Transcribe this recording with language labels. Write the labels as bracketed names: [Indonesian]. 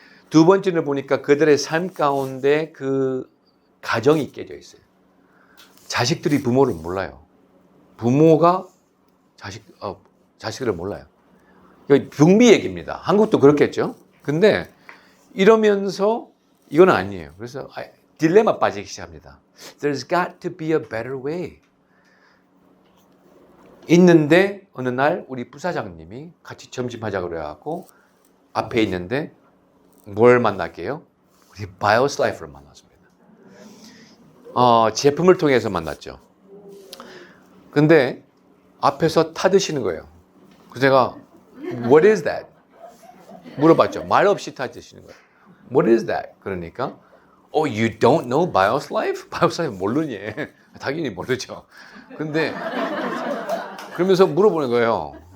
[Korean] 두 번째는 보니까 그들의 삶 가운데 그 가정이 깨져 있어요. 자식들이 부모를 몰라요. 부모가 자식들을 몰라요. 이거 북미 얘기입니다. 한국도 그렇겠죠. 근데 이러면서 이건 아니에요. 그래서 딜레마 빠지기 시작합니다. [English] There's got to be a better way. [Korean] 있는데 어느 날 우리 부사장님이 같이 점심하자 그래갖고 앞에 있는데 뭘 만날게요? 우리 바이오슬라이프를 만났습니다. 제품을 통해서 만났죠. 근데 앞에서 타드시는 거예요. 그래서 제가 [English] What is that? [Korean] 물어봤죠. 말 없이 타드시는 거예요. [English] What is that? [Korean] 그러니까 [English] you don't know BioSlife? [Korean] BioSlife 모르니? 당연히 모르죠. 근데 그러면서 물어보는 거예요.